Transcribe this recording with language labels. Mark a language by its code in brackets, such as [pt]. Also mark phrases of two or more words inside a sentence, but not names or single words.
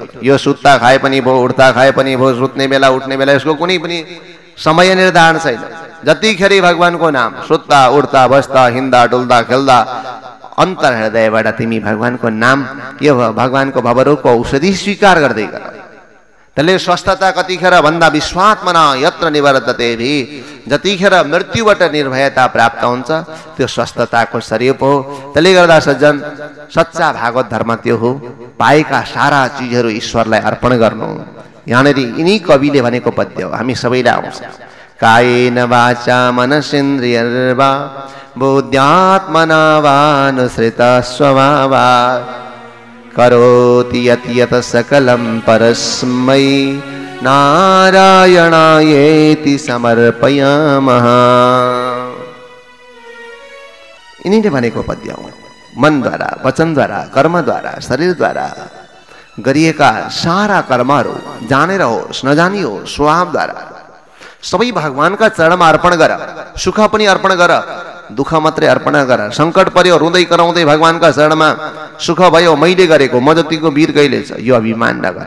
[ne] यो सुत्ता खाए पनि भयो, उठ्दा खाए पनि भयो, सुत्ने बेला उठ्ने बेला, यसको कुनै पनि समय निर्धारण छैन। जतिखेर भगवानको नाम, सुत्दा उठ्दा बस्दा हिँड्दा डुल्दा खेल्दा अन्तर हृदयबाट तिमी भगवानको नाम, यो भगवानको भवरोगको औषधि स्वीकार गर्दै गर। त्यसले स्वस्थता कतिखेर भन्दा [sa] विश्वात्मना यत्र निवर्तते [ne] भी, जतिखेर मृत्युबाट निर्भयता प्राप्त हुन्छ त्यो स्वस्थताको स्वरूप हो। त्यसले गर्दा सज्जन, सच्चा भागवत धर्म त्यो हो, पाएका सारा चिजहरू ईश्वरलाई अर्पण गर्नु। यहाँनिर यिनी कविले भनेको पद्य हो, हामी सबैलाई आउँछ। [sa] कायेन वाचा मनसेन्द्रियर्वा बुद्ध्यात्मना वानुसृत स्वभावात् करोति यत् यत् सकलं परस्मै नारायणायेति समर्पयामः। [ne] यिनीले भनेको पद्य हो। मनद्वारा, वचनद्वारा, कर्मद्वारा, शरीरद्वारा गरिएका सारा कर्महरू जानेर होस् नजानी होस्, स्वभावद्वारा सबै भगवानका चरणमा अर्पण गर। सुख पनि अर्पण गर, दुःख मात्रै अर्पण गर। सङ्कट पर्यो रुँदै कराउँदै भगवानका चरणमा, सुख भयो मैले गरेको, म जतिको वीर कहिले छ, यो अभिमान नगर।